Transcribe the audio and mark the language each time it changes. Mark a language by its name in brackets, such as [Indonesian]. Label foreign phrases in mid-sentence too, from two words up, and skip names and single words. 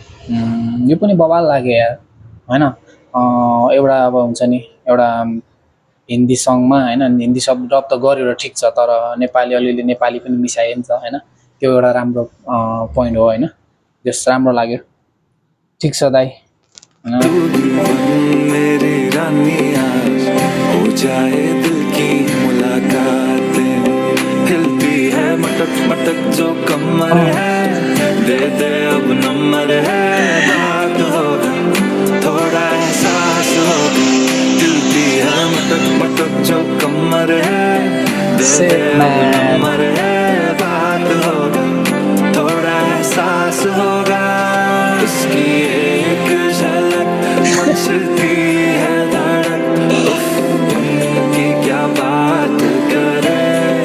[Nepali] यो पनि बबाल लाग्यो यार होइन। एउटा अब हुन्छ नि एउटा हिन्दी सङमा होइन हिन्दी शब्द डब त गरेर ठिक छ तर नेपाली अलिअलि नेपाली पनि मिसायो नि त होइन। त्यो एउटा राम्रो पोइन्ट हो होइन। जस राम्रो लाग्यो ठिक छ दाइ [Hindi] मेरी रानी आज हो जाए दिल की मुलाकातें हिलती है मटक मटक जो कमर है दे दे अब नंबर है बात होगा थोड़ा एहसास होगा हिलती है मटक मटक जो कमर है दे दे अब नंबर है बात होगा थोड़ा एहसास होगा उसकी एक झलक मचती है धड़क उफ उनकी क्या बात करे।